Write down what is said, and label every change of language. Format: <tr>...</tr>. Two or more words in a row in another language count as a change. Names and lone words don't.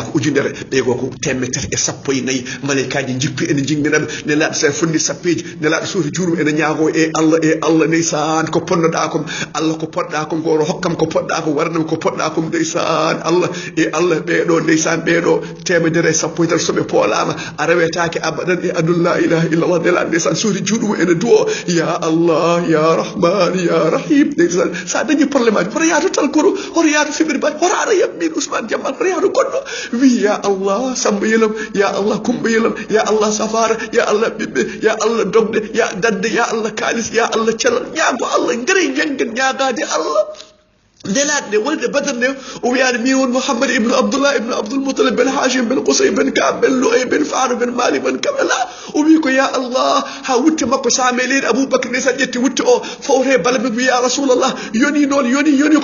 <ff>ko ujunere ɓeego ko 340 malaikaji jikku ene jingminaɓe nelaɗo sa fonni sappeji nelaɗo suuti juurum ene ñaago e allah ndeysan ndeysan ko ponnoɗa kom Allah ko poɗɗa kom ko hokkam ko poɗɗa ko warnam ko poɗɗa kom ndeysan Allah e Allah ɓeɗo ndeysan ɓeɗo temedere sappo e tar soɓe poolama a rewetake abadan e adul</ff> <ar>لا إله إلا الله</ar> <ff>nela ndeysan suudi juuɗum ene duwo</ff> <ar>يا الله يا رحمن يا رحيم</ar> <ff>ndeysan sa dañi probléme aji hoto yaadu talkoro hoto yaadu fibiri baji hoto ara yammin Ousmane Diammal hoto yaadu goɗɗo wi ya Allah Samba yelam ya Allah Kumba yelam ya Allah safara ya Allah ɓiɓɓe ya Allah dogde ya dadde ya Allah kalis ya Allah calal ñaago Allah ngari jengen ñaagade Allah nelaɗe wolde badar nde o wiyani mi won Mouhammad ibn Abdullah ibn Abdul Muttalib ben Hashim ben Qusay ben Ka'b ben Lu'ay ben Fa'ru ben Malik ben Kabala o wi ko ya Allah ha wutte makko saame leydi Aboubacry ne sa ƴetti wutte o fawre balaɓe wi</ff> <ar>يا رسول الله</ar> <ff>yoni noon yoni</ff>